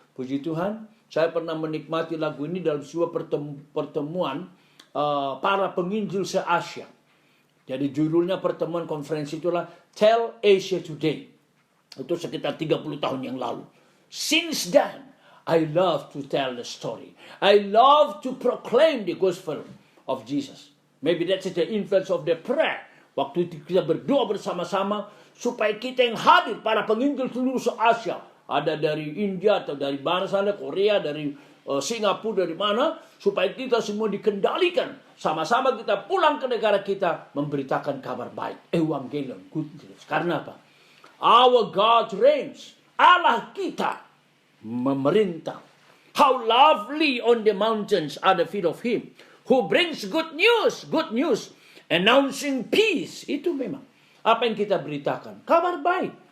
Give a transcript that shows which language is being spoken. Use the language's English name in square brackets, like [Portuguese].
[Indonesian] Puji Tuhan, saya pernah menikmati lagu ini dalam sebuah pertemuan para penginjil se-Asia. Jadi judulnya pertemuan konferensi itulah Tell Asia Today. Itu sekitar 30 tahun yang lalu. [English] Since then, I love to tell the story. I love to proclaim the gospel of Jesus. Maybe that's the influence of the prayer. [Indonesian] Waktu itu kita berdoa bersama-sama supaya kita yang hadir, para penginjil seluruh Asia, ada dari India atau dari mana sana, Korea, dari Singapura, dari mana, supaya kita semua dikendalikan. Sama-sama kita pulang ke negara kita memberitakan kabar baik, evangelium, good news. Karena apa? [English] Our God reigns. [Indonesian] Allah kita memerintah. [English] How lovely on the mountains are the feet of him who brings good news, announcing peace. [Indonesian] Itu memang apa yang kita beritakan, kabar baik.